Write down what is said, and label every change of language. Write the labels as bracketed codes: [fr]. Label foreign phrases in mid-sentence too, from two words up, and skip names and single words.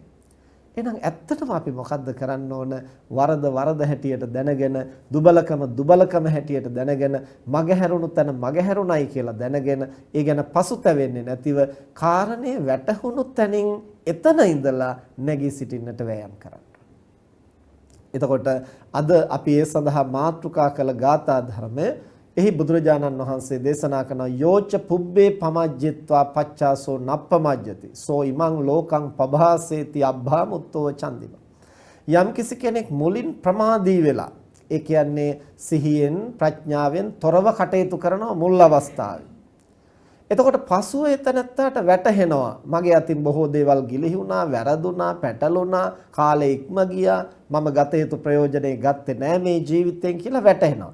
[si] එහෙනම් ඇත්තටම අපි මොකද්ද කරන්න ඕන? වරද හැටියට දැනගෙන, දුබලකම හැටියට දැනගෙන, මගහැරුණු තැන මගහැරුණයි කියලා දැනගෙන, ඒ ගැන පසුතැවෙන්නේ නැතිව කාරණේ වැටහුණු තැනින් එතන ඉඳලා නැගී සිටින්නට වෑයම් කරන්න. එතකොට අද අපි ඒ සඳහා මාතෘකා කළ ගාථා ධර්මය එහි බුදුරජාණන් වහන්සේ දේශනා කරන [pi] යෝච පුබ්බේ පමජ්ජිත්වා පච්චාසෝ නප්පමජ්ජති සෝ ඉමං ලෝකං පභාසේති අබ්භාමුත්තෝ චන්දිම. [si] යම් කිසි කෙනෙක් මුලින් ප්‍රමාදී වෙලා, ඒ කියන්නේ සිහියෙන්, ප්‍රඥාවෙන් තොරව කටයුතු කරන මුල් අවස්ථාවේ, එතකොට පසුව එතනත්තට වැටහෙනවා මගේ අතින් බොහෝ දේවල් ගිලිහි වුණා, වැරදුනා, පැටලුණා, කාලේ ඉක්ම ගියා, මම ගත යුතු ප්‍රයෝජනේ ගත්තේ නෑ මේ ජීවිතයෙන් කියලා වැටහෙනවා.